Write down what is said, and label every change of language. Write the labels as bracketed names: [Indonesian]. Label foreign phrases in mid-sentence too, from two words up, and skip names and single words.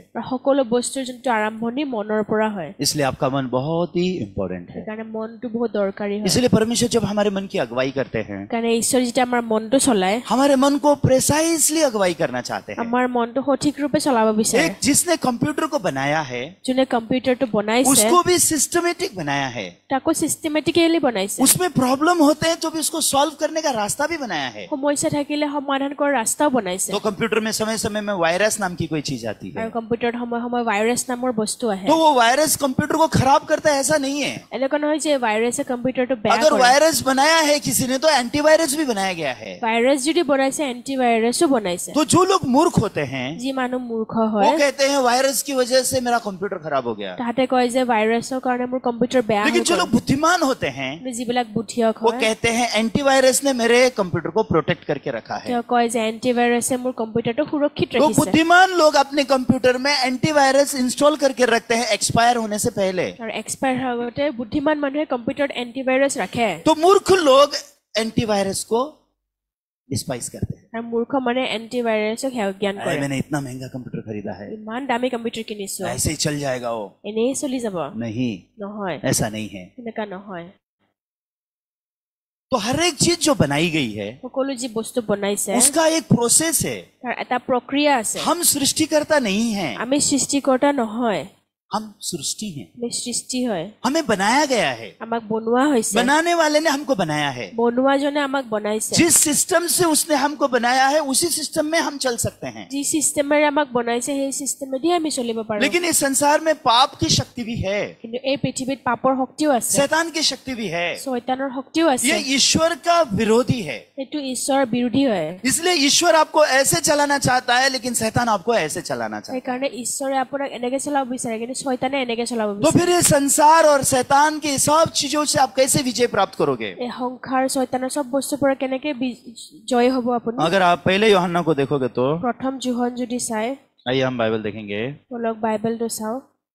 [Assamese] আৰু সকলো বস্তুৰ যোনটো আৰম্ভণি মনৰ পৰা হয় [Hindi] इसलिए आपका मन बहुत ही इम्पोर्टेंट है। [Assamese] সেইকাৰণে মনটো বহুত দৰকাৰী হয় [Hindi] इसलिए परमेश्वर जब हमारे मन की अगुवाई करते हैं, [Assamese] সেইকাৰণে ঈশ্বৰ যেতিয়া আমাৰ মনটো চলায় [Hindi] हमारे मन को प्रेसाइसली अगुवाई करना चाहते हैं। [Assamese] আমাৰ মনটো সঠিক ৰূপে চলাব বিচাৰে [Hindi] एक जिसने कंप्यूटर को बनाया है, [Assamese] যোনে কম্পিউটাৰটো বনাইছে [Hindi] उसको भी सिस्टमेटिक बनाया है। [Assamese] তাকো চিষ্টেমেটিকেলি বনাইছে [Hindi] उसमें प्रॉब्लम होते हैं तो भी उसको सॉल्व करने का रास्ता भी बनाया है। [Assamese] সমস্যা থাকিলে সমাধান কৰাৰ ৰাস্তাও বনাইছে [Hindi] तो कंप्यूटर में समय समय में वायरस नाम की कोई चीज आती है, [Assamese] আৰু কম্পিউটাৰত সময় সময় ভাইৰাছ নামৰ বস্তু আহে [Hindi] तो वो वायरस कंप्यूटर को खराब करता है, ऐसा नहीं है। [Assamese] এনেকুৱা নহয় যে ভাইৰাছে কম্পিউটাৰটো বেয়া [Hindi] अगर [Assamese] কৰে [Hindi] वायरस बनाया है किसी ने तो एंटीवायरस भी बनाया गया है। [Assamese] ভাইৰাছ যদি বনাইছে এন্টিভাইৰাছো বনাইছে [Hindi] तो जो लोग मूर्ख होते हैं [Assamese] যি মানুহ মূৰ্খ [Hindi] वो [Assamese] হয় [Hindi] कहते हैं वायरस की वजह से मेरा कंप्यूटर खराब हो गया। [Assamese] তাহাঁতে কয় যে ভাইৰাছৰ কাৰণে মোৰ কম্পিউটাৰ বেয়া হৈ [Hindi] लेकिन जो [Assamese] গ'ল [Hindi] लोग बुद्धिमान होते हैं [Assamese] কিন্তু যিবিলাক বুদ্ধিয়ক [Hindi] वो [Assamese] হয় [Hindi] कहते हैं एंटीवायरस ने मेरे कंप्यूटर को प्रोटेक्ट करके रखा है। [Assamese] তেওঁ কয় যে এন্টিভাইৰাছে মোৰ কম্পিউটাৰটো সুৰক্ষিত [Hindi] तो [Assamese] ৰাখিছে [Hindi] बुद्धिमान लोग अपने कंप्यूटर में एंटीवायरस इंस्टॉल करके रखते हैं एक्सपायर होने से पहले। [Assamese] আৰু এক্সপায়াৰ হোৱাৰ আগতে বুদ্ধিমান মানুহে কম্পিউটাৰত এন্টিভাইৰাছ ৰাখে [Hindi] तो मूर्ख लोग एंटीवायरस को डिस्पाइस करते हैं। [Assamese] আৰু মূৰ্খ মানে এন্টিভাইৰাছক জ্ঞান [Hindi] अरे [Assamese] কৰে [Hindi] मैंने इतना महंगा कंप्यूटर खरीदा है, [Assamese] ইমান দামী কম্পিউটাৰ কিনিছো [Hindi] ऐसे ही चल जाएगा वो। [Assamese] এনেই চলি যাব [Hindi] नहीं, [Assamese] নহয় [Hindi] ऐसा नहीं है। [Assamese] এনেকুৱা নহয় [Hindi] तो हर एक चीज जो बनाई गई है [Assamese] সকলো যি বস্তু বনাইছে [Hindi] उसका एक प्रोसेस है। [Assamese] তাৰ এটা প্ৰক্ৰিয়া আছে [Hindi] हम सृष्टिकर्ता नहीं हैं, [Assamese] আমি সৃষ্টিকৰ্তা নহয় [Hindi] हम सृष्टि हैं। [Assamese] আমি সৃষ্টি হয় [Hindi] हमें बनाया गया है, [Assamese] আমাক বনোৱা হৈছে [Hindi] बनाने वाले ने हमको बनाया है। [Assamese] বনোৱাজনে আমাক বনাইছে [Hindi] जिस सिस्टम से उसने हमको बनाया है उसी सिस्टम में हम चल सकते हैं। [Assamese] যি চিষ্টেমেৰে আমাক বনাইছে সেই চিষ্টেমেদি আমি চলিব পাৰো [Hindi] लेकिन इस संसार में पाप की शक्ति भी है, [Assamese] কিন্তু এই পৃথিৱীত পাপৰ শক্তিও আছে [Hindi] शैतान की शक्ति भी है। [Assamese] শয়তানৰ শক্তিও আছে [Hindi] ये ईश्वर का विरोधी है। [Assamese] সেইটো ঈশ্বৰৰ বিৰোধী হয় [Hindi] इसलिए ईश्वर आपको ऐसे चलाना चाहता है, लेकिन शैतान आपको ऐसे चलाना चाहता [Assamese] সেইকাৰণে ঈশ্বৰে আপোনাক এনেকে চলাব বিচাৰে কিন্তু শয়তানে এনেকে চলাব [Hindi] है। तो [Assamese] বিচাৰে [Hindi] फिर ये संसार और शैतान की सब चीजों से आप कैसे विजय प्राप्त करोगे? [Assamese] এই সংসাৰ শয়তানৰ চব বস্তুৰ পৰা কেনেকে জয় হ'ব আপুনি [Hindi] अगर आप पहले यूहन्ना को देखोगे तो [Assamese] প্ৰথম যোহন যদি চাই [Hindi] आइए हम बाइबल देखेंगे। [Assamese] বলক বাইবেলটো চাওঁ